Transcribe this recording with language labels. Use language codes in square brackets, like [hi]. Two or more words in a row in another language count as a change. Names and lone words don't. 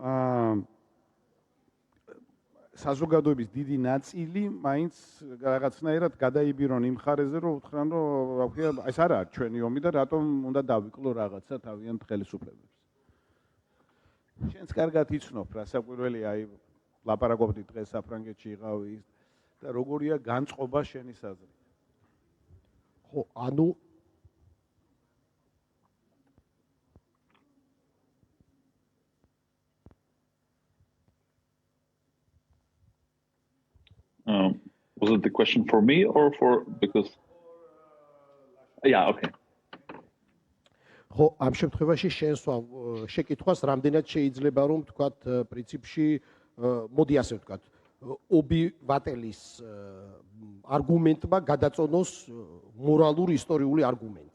[ka] საზოგადოების დიდი ნაწილი მაინც რაღაცნაირად გადაიბირონ იმ ხარეზე, რომ უთხრან, რომ რა ქვია, ეს არაა ჩვენი ომი და რატომ უნდა დავიკლო რაღაცა თავიანთ ხელისუფლებებს. შენც კარგად იცნობ, რასაკვირველია, აი ლაპარაკობდი დღეს საფრანგეთში იყავი და როგორია განწყობა შენის აზრით. ხო, ანუ [en] was it the question for me or for because yeah, okay. [ka] ხო, ამ შემთხვევაში შენს შეკითხვას რამდენად შეიძლება რომ ვთქვათ პრინციპში მოდი ასე ვთქვათ ობი-ვატელის არგუმენტმა გადაწონოს მორალური ისტორიული არგუმენტი.